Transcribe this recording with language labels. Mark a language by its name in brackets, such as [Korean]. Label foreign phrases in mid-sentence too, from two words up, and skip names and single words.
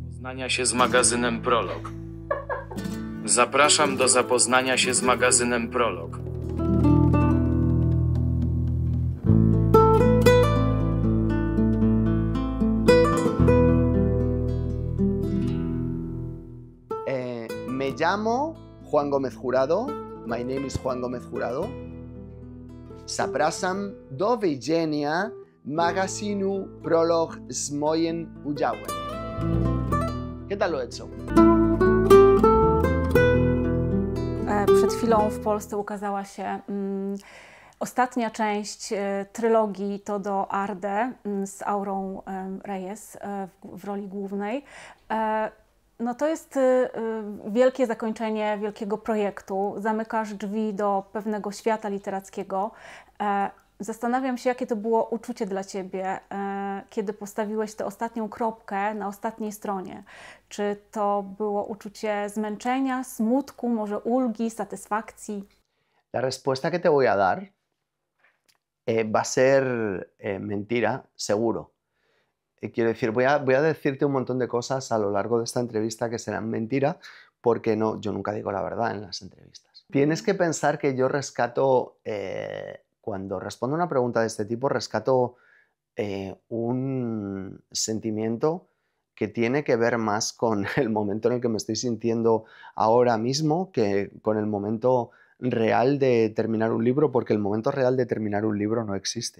[Polish] zapoznania się z magazynem Prolog. Zapraszam do zapoznania się z magazynem Prolog. [Spanish] Me llamo Juan Gómez Jurado. [English] My name is Juan Gómez Jurado. [Polish] Zapraszam do widzenia magazynu Prolog z moim udziałem. [Spanish] ¿Qué tal lo he hecho? [Polish] Przed chwilą w Polsce ukazała się ostatnia część trylogii Todo Arde z Aurą Reyes w roli głównej. No to jest wielkie zakończenie wielkiego projektu. Zamykasz drzwi do pewnego świata literackiego. Zastanawiam się, jakie to było uczucie dla Ciebie, kiedy postawiłeś tę ostatnią kropkę na ostatniej stronie. Czy to było uczucie zmęczenia, smutku, może ulgi, satysfakcji? [Spanish] La respuesta que te voy a dar va a ser mentira, seguro. Quiero decir, voy a decirte un montón de cosas a lo largo de esta entrevista que serán mentira, porque no, yo nunca digo la verdad en las entrevistas. Tienes que pensar que yo rescato, cuando respondo a una pregunta de este tipo, rescato un sentimiento que tiene que ver más con el momento en el que me estoy sintiendo ahora mismo que con el momento real de terminar un libro, porque el momento real de terminar un libro no existe.